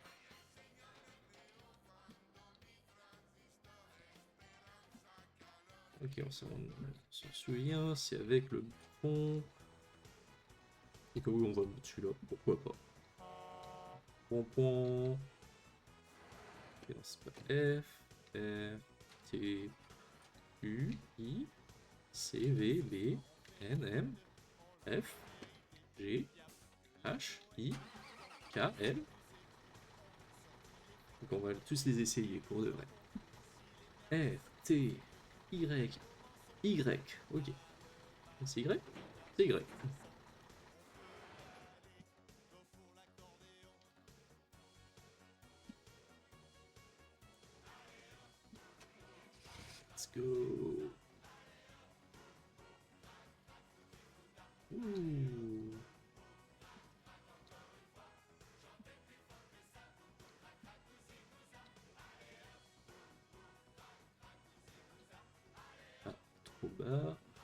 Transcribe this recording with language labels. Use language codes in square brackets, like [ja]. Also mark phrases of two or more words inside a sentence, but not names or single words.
[fr] Ok, on s'en souvient, c'est avec le pont. Et que oui, on va mettre celui-là, pourquoi pas. Point. Ok, non, c'est pas F, R, T, U, I, C, V, B, N, M, F, G, H, I, K, L. Donc on va tous les essayer pour de vrai. R, T, Y, Y. Ok. C'est Y? C'est Y. [en] Let's go. [fr] Ouh. Ah, trop bas.